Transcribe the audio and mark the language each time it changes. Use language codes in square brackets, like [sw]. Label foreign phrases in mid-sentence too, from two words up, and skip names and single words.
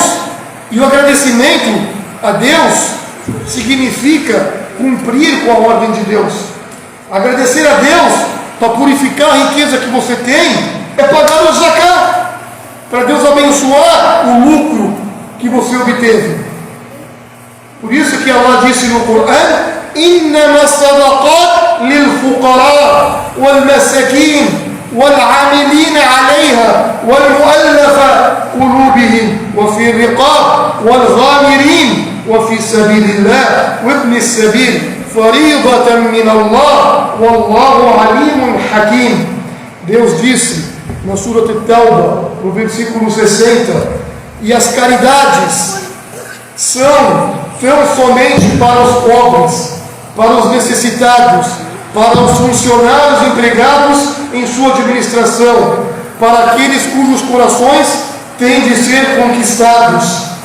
[pt] E o agradecimento a Deus significa cumprir com a ordem de Deus. Agradecer a Deus para purificar a riqueza que você tem é pagar o zakat, para Deus abençoar o lucro que você obteve. Por isso que Allah disse no Corão: [ar] إنما الصدقات للفقراء والمساكين والعاملين عليها والمؤلفة قلوبهم وفي الرقاب والغامرين وفي سبيل الله وابن السبيل فريضة من الله والله عليم حكيم. [pt] Deus disse na Surah At-Tawbah, no versículo 60: e as caridades são somente para os pobres, para os necessitados, para os funcionários empregados em sua administração, para aqueles cujos corações têm de ser conquistados,